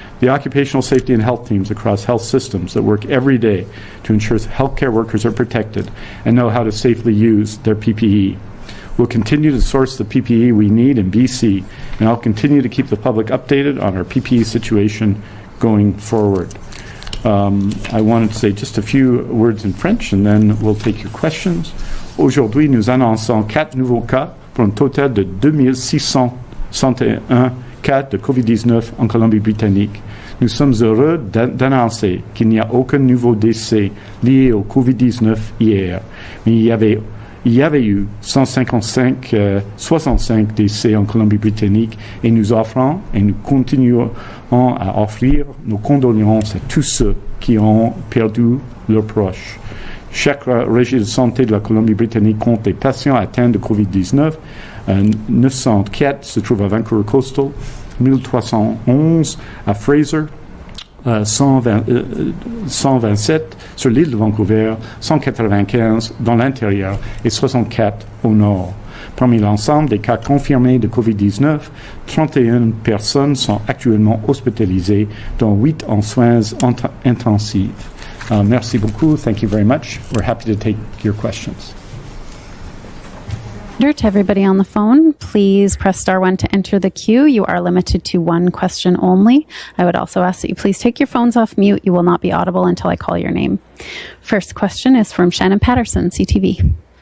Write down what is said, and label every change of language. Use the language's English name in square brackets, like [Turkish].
[English] The occupational safety and health teams across health systems that work every day to ensure healthcare workers are protected and know how to safely use their PPE. We'll continue to source the PPE we need in BC, and I'll continue to keep the public updated on our PPE situation going forward. I wanted to say just a few words in French, and then we'll take your questions. [French] Aujourd'hui, nous annonçons 4 nouveaux cas pour un total de 2661 cas de COVID-19 en Colombie-Britannique. Nous sommes heureux d'annoncer qu'il n'y a aucun nouveau décès lié au COVID-19 hier, mais il y avait eu 65 décès en Colombie-Britannique et nous offrons et nous continuons à offrir nos condoléances à tous ceux qui ont perdu leurs proches. Chaque régie de santé de la Colombie-Britannique compte des patients atteints de COVID-19. 904 se trouvent à Vancouver Coastal, 1311 à Fraser, 127 sur l'île de Vancouver, 195 dans l'intérieur et 64 au nord. Parmi l'ensemble des cas confirmés de COVID-19, 31 personnes sont actuellement hospitalisées, dont 8 en soins intensifs. Merci beaucoup. [English] Thank you very much. We're happy to take your questions. To everybody on the phone, please press *1 to enter the queue. You are limited to one question only. I would also ask that you please take your phones off mute. You will not be audible until I call your name. First question is from Shannon Patterson, CTV.